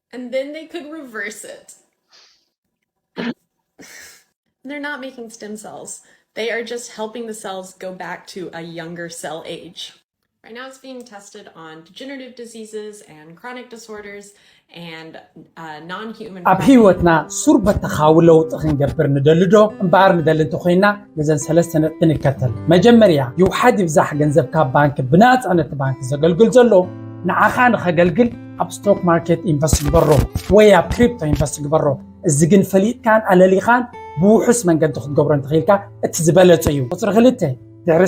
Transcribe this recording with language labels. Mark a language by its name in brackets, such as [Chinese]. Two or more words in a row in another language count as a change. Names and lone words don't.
[English] And then they could reverse it. They're not making stem cells. They are just helping the cells go back to a younger cell age. Right now it's being tested on degenerative diseases and chronic disorders and non-human [Tigrinya] ኣብ ህይወትና ሱርበት ተኻውለው ጥኽንገብር ንደልዶ እምበኣር ንደሊ እንተኾይና ነዘን ሰለስተ ነጥቢ ንከተል መጀመርያ ይውሓድ ይብዛሕ ገንዘብ ካብ ባንኪ ብናፃ ነቲ ባንኪ ዘገልግል ዘሎ ንዓኻ ንኸገልግል ኣብ [English] stock market [Tigrinya] ኢንቨስት ግበሮ ወይ ኣብ ክሪፕቶ ኢንቨስት ግበሮ እዚ ግን ፈሊጥካን ኣለሊኻን ብውሑስ መንገዲ ክትገብሮ እንትኽኢልካ እቲ ዝበለፀ እዩ ቁፅሪ 2 ድሕሪ